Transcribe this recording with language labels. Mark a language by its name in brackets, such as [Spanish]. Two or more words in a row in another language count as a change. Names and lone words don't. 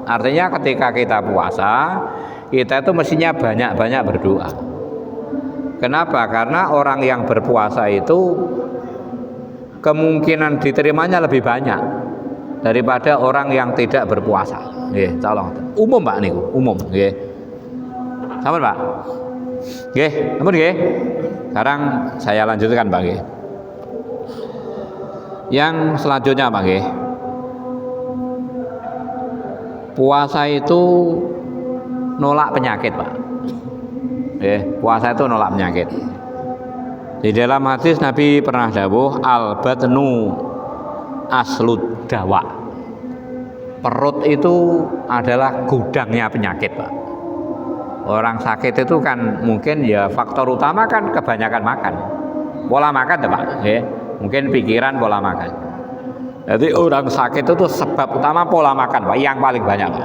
[Indonesian] Artinya ketika kita puasa, kita itu mestinya banyak-banyak berdoa. Kenapa? Karena orang yang berpuasa itu kemungkinan diterimanya lebih banyak daripada orang yang tidak berpuasa. Nggih, tolong. [Javanese] Umum Pak niku, umum nggih. Sampun Pak. Nggih, ampun nggih. [Indonesian] Sekarang saya lanjutkan Pak nggih. Yang selanjutnya Pak nggih. Puasa itu nolak penyakit Pak. Puasa itu nolak penyakit. Di dalam hadis Nabi pernah dawuh [Arabic] البطن أصل الداء. [Indonesian] Perut itu adalah gudangnya penyakit Pak. Orang sakit itu kan mungkin ya faktor utama kan kebanyakan makan. Pola makan tuh Pak. Mungkin pikiran, pola makan. Jadi orang sakit itu sebab utama pola makan Pak, yang paling banyak Pak.